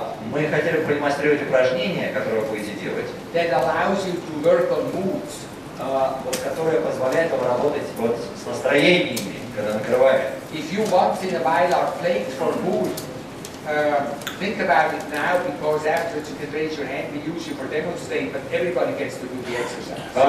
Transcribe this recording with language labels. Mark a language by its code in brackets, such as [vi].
[ru] Мы хотели бы продемонстрировать упражнение, которое вы будете делать, [en] that allows you to work on moods. [ru] Которое позволяет вам работать вот с настроениями, когда накрывает. [en] If you once in a while are plagued for mood, think about it now, because afterwards you can raise your hand, we use you for demonstrate, but everybody gets to do the exercise.